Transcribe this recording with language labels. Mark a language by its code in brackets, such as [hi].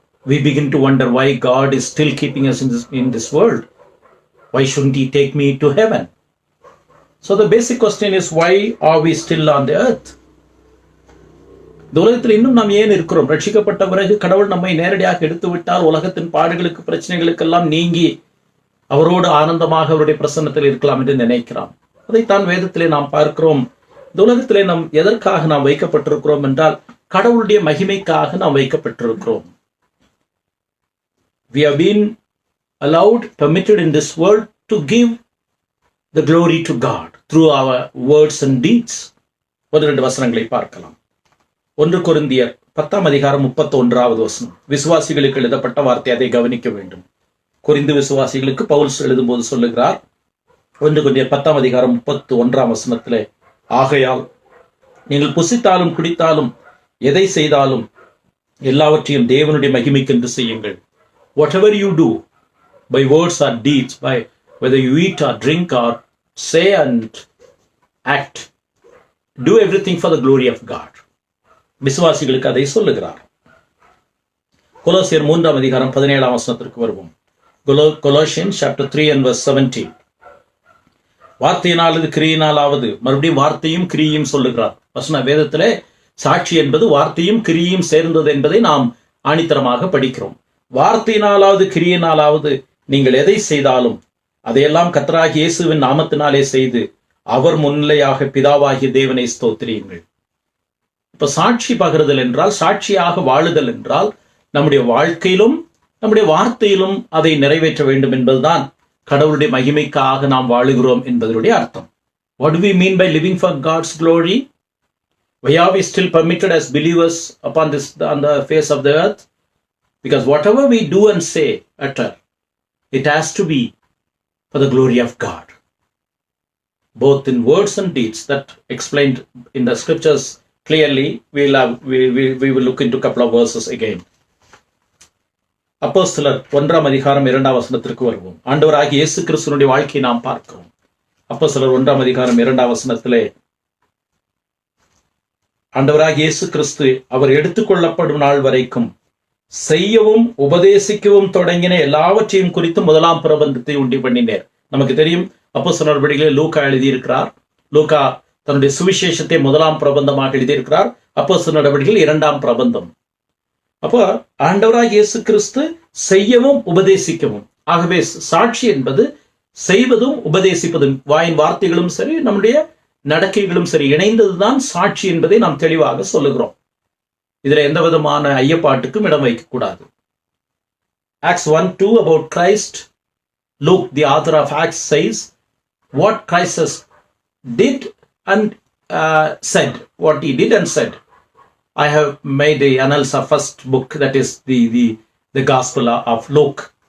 [en] We begin to wonder why God is still keeping us in this world. Why shouldn't He take me to heaven? So the basic question is, why are we still on the earth? [ta] இந்த உலகத்தில் இன்னும் நாம் ஏன் இருக்கிறோம்? ரட்சிக்கப்பட்ட பிறகு கடவுள் நம்மை நேரடியாக எடுத்து விட்டால் உலகத்தின் பாடுகளுக்கு பிரச்சனைகளுக்கெல்லாம் நீங்கி அவரோடு ஆனந்தமாக அவருடைய பிரசன்னத்தில் இருக்கலாம் என்று நினைக்கிறோம். அதைத்தான் வேதத்திலே நாம் பார்க்கிறோம். இந்த உலகத்திலே நாம் எதற்காக நாம் வைக்கப்பட்டிருக்கிறோம் என்றால் கடவுளுடைய மகிமைக்காக நாம் வைக்கப்பட்டிருக்கிறோம். [en] We have been allowed, permitted in this world to give the glory to God through our words and deeds. [ta] ஒரு 2 வசனங்களை பார்க்கலாம். 1 கொரிந்தியர் 10:31 விசுவாசிகளுக்கு எழுதப்பட்ட வார்த்தை, அதை கவனிக்க வேண்டும். கொரிந்து விசுவாசிகளுக்கு பவுல் எழுதும்போது சொல்லுகிறார், 1 கொரிந்தியர் 10:31 ஆகையால் நீங்கள் புசித்தாலும் குடித்தாலும் எதை செய்தாலும் எல்லாவற்றையும் தேவனுடைய மகிமைக்கென்று செய்யுங்கள். Whatever you do, by words or deeds, by whether you eat or drink or say and act, do everything for the glory of God. விசுவாசிகளுக்கு அதை சொல்லுகிறார். கொலோசியர் 3:17 வருவோம். [en] Colossians chapter 3 and verse 17. [ta] வார்த்தையினாலது கிரியினாலாவது, மறுபடியும் வார்த்தையும் கிரியும் சொல்லுகிறார். வசன வேதத்திலே சாட்சி என்பது வார்த்தையும் கிரியும் சேர்ந்தது என்பதை நாம் ஆணித்தரமாக படிக்கிறோம். வார்த்தையினாலாவது கிரியினாலாவது நீங்கள் எதை செய்தாலும் அதையெல்லாம் கர்த்தராகிய இயேசுவின் நாமத்தினாலே செய்து அவர் முன்னிலையாக பிதாவாகிய தேவனை ஸ்தோத்திரியுங்கள். இப்ப சாட்சி பகிர்தல் என்றால், சாட்சியாக வாழுதல் என்றால், நம்முடைய வாழ்க்கையிலும் நம்முடைய வார்த்தையிலும் அதை நிறைவேற்ற வேண்டும் என்பதுதான் கடவுளுடைய மகிமைக்காக நாம் வாழுகிறோம் என்பதனுடைய அர்த்தம். [en] What do we mean by living for God's glory? Why are we still permitted as believers on the face of the earth? Because whatever we do and say, utter, it has to be for the glory of God. Both in words and deeds, that explained in the scriptures clearly. We will look into a couple of verses again. [ta] அப்போஸ்தலர் 1:2 வருவோம். ஆண்டவராகிய இயேசு கிறிஸ்துவினுடைய வாழ்க்கையை நாம் பார்க்கிறோம். அப்போஸ்தலர் 1:2 ஆண்டவராகிய இயேசு கிறிஸ்து அவர் எடுத்துக்கொள்ளப்படும் நாள் வரைக்கும் செய்யவும் உபதேசிக்கவும் தொடங்கின எல்லாவற்றையும் குறித்து 1ஆம் பிரபந்தத்தை உண்டு பண்ணினார். நமக்கு தெரியும், அப்போஸ்தலர் நடவடிக்கைகளில் லூக்கா எழுதியிருக்கிறார். லூக்கா தன்னுடைய சுவிசேஷத்தை 1ஆம் பிரபந்தமாக எழுதியிருக்கிறார். அப்போஸ்தலர் நடவடிக்கைகள் 2ஆம் பிரபந்தம். அப்போ ஆண்டவராகிய இயேசு கிறிஸ்து செய்யவும் உபதேசிக்கவும், ஆகவே சாட்சி என்பது செய்வதும் உபதேசிப்பதும், வாயின் வார்த்தைகளும் சரி நம்முடைய நடக்கைகளும் சரி இணைந்ததுதான் சாட்சி என்பதை நாம் தெளிவாக சொல்லுகிறோம். இதுல எந்த விதமான ஐயப்பாட்டுக்கும் இடம் வைக்கக்கூடாது. [en] Acts 1:2 about Christ. Luke, the author of Acts, says what Christ did and said, what he did and said. I have made the annals of first book, that is the Gospel of Luke.